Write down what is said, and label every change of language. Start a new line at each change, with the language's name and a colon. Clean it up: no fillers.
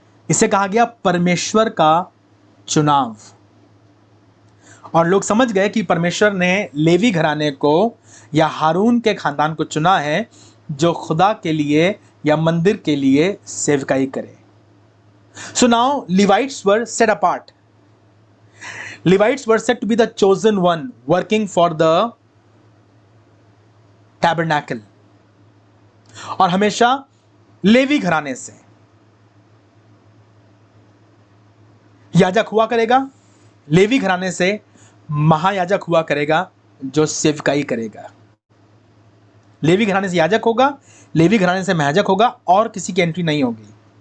Hindi: इसे कहा गया परमेश्वर का चुनाव। और लोग समझ गए कि परमेश्वर ने लेवी घराने को या हारून के खानदान को चुना है जो खुदा के लिए या मंदिर के लिए सेवकाई करे।
English: So now Levites were set apart. Levites were said to be the chosen one working for the tabernacle.
Hindi: और हमेशा लेवी घराने से याजक हुआ करेगा, लेवी घराने से महायाजक हुआ करेगा जो सेवकाई करेगा। लेवी घराने से याजक होगा, लेवी घराने से महायाजक होगा, और किसी की एंट्री नहीं होगी।